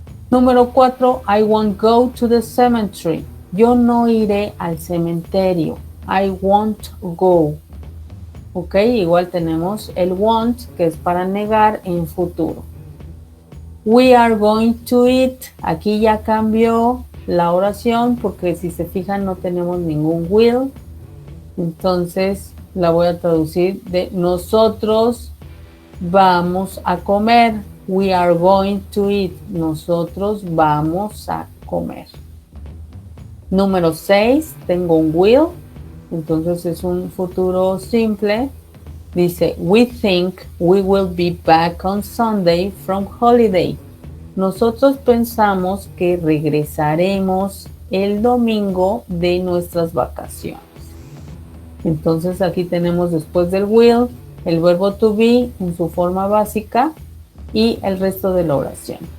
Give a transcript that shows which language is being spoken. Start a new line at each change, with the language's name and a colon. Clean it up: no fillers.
Spanish: Número 4,
English: I won't go to the cemetery.
Spanish: Yo no iré al cementerio.
English: I won't go.
Spanish: Ok, igual tenemos el won't, que es para negar en futuro.
English: We are going to eat.
Spanish: Aquí ya cambió la oración porque si se fijan no tenemos ningún will. Entonces la voy a traducir de nosotros vamos a comer.
English: We are going to eat.
Spanish: Nosotros vamos a comer. Número 6, tengo un will. Entonces es un futuro simple. Dice,
English: we think we will be back on Sunday from holiday.
Spanish: Nosotros pensamos que regresaremos el domingo de nuestras vacaciones. Entonces aquí tenemos después del will el verbo to be en su forma básica y el resto de la oración.